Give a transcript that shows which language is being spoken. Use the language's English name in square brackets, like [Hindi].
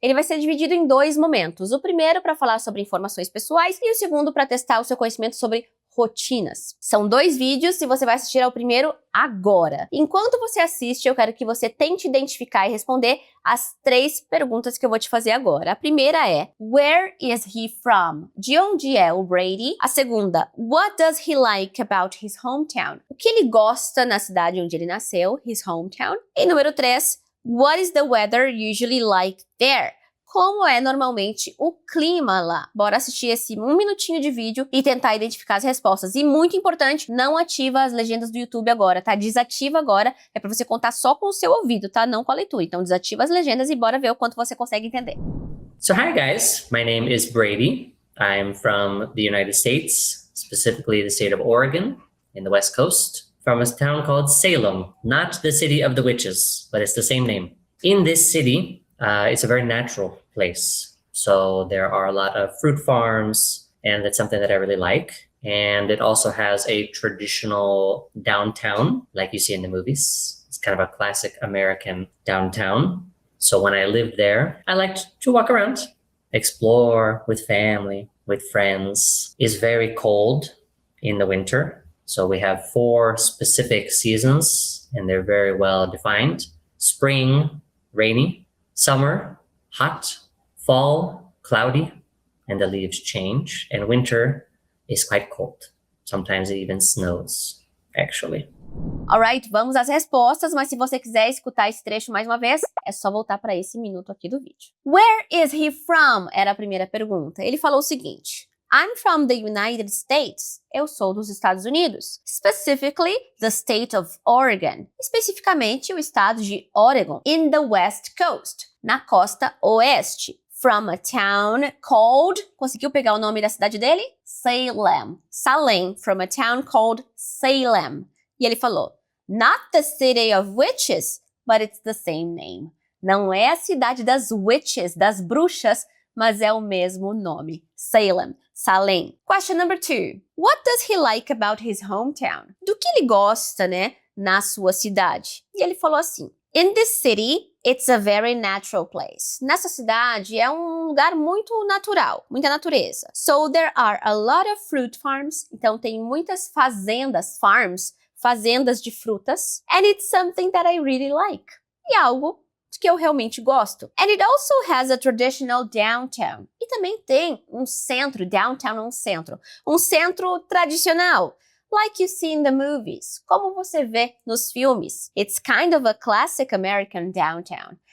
[Portuguese] Ele vai ser dividido em 2 momentos. O primeiro para falar sobre informações pessoais e o segundo para testar o seu conhecimento sobre rotinas. São 2 vídeos e você vai assistir ao primeiro agora. Enquanto você assiste, eu quero que você tente identificar e responder as 3 perguntas que eu vou te fazer agora. A primeira é: [English] Where is he from? [Portuguese] De onde é o Brady? A segunda: [English] What does he like about his hometown? [Portuguese] O que ele gosta na cidade onde ele nasceu, [English] his hometown? [Portuguese] E número 3: [English] What is the weather usually like there? [Portuguese] Como é normalmente o clima lá. Bora assistir esse 1 minutinho de vídeo e tentar identificar as respostas. E muito importante, não ativa as legendas do YouTube agora, tá? Desativa agora, é pra você contar só com o seu ouvido, tá? Não com a leitura. Então desativa as legendas e bora ver o quanto você consegue entender. [English] So hi guys, my name is Brady. I'm from the United States, specifically the state of Oregon in the West Coast, from a town called Salem, not the city of the witches, but it's the same name. In this city, it's a very natural place. So there are a lot of fruit farms, and that's something that I really like. And it also has a traditional downtown, like you see in the movies. It's kind of a classic American downtown. So when I lived there, I liked to walk around, explore with family, with friends. It's very cold in the winter. So we have 4 specific seasons, and they're very well defined. Spring, rainy. Summer, hot. Fall, cloudy, and the leaves change. And winter is quite cold. Sometimes it even snows, actually. [Portuguese] Alright, vamos às respostas, mas se você quiser escutar esse trecho mais uma vez, é só voltar para esse minuto aqui do vídeo. [English] Where is he from? [Portuguese] Era a primeira pergunta. Ele falou o seguinte: [English] I'm from the United States. [Portuguese] Eu sou dos Estados Unidos. [English] Specifically, the state of Oregon. [Portuguese] Especificamente, o estado de Oregon. [English] In the West Coast. [Portuguese] Na costa oeste. [English] From a town called... [Portuguese] Conseguiu pegar o nome da cidade dele? [English] Salem. Salem. From a town called Salem. [Portuguese] E ele falou: [English] Not the city of witches, but it's the same name. [Portuguese] Não é a cidade das witches, das bruxas, mas é o mesmo nome. [English] Salem. Salem. Question number 2. What does he like about his hometown? [Portuguese] Do que ele gosta, né, na sua cidade? E ele falou assim: [English] In this city, it's a very natural place. [Portuguese] Nessa cidade é um lugar muito natural, muita natureza. [English] So there are a lot of fruit farms. [Portuguese] Então tem muitas fazendas, farms, fazendas de frutas. [English] And it's something that I really like. [Portuguese] E algo que eu realmente gosto. [English] And it also has a traditional downtown. [Portuguese] E também tem um centro, downtown é um centro tradicional. [English] Like you see in the movies, [Portuguese] como você vê nos filmes. [English] It's kind of a classic American downtown.